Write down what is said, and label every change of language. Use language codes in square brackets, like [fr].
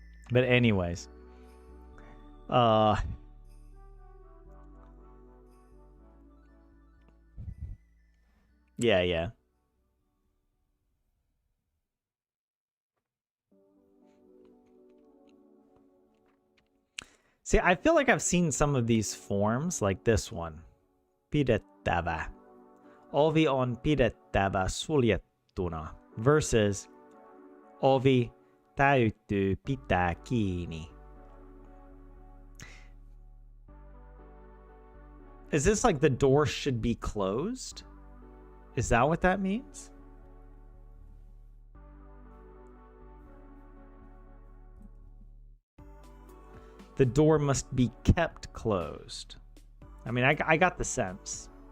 [en] But anyways, yeah. See, I feel like I've seen some of these forms, like this one. Pidettävä. [fi] Ovi on pidettävä suljettuna versus ovi täytyy pitää kiinni. [en] Is this like the door should be closed? Is that what that means? The door must be kept closed. I mean, I got the sense.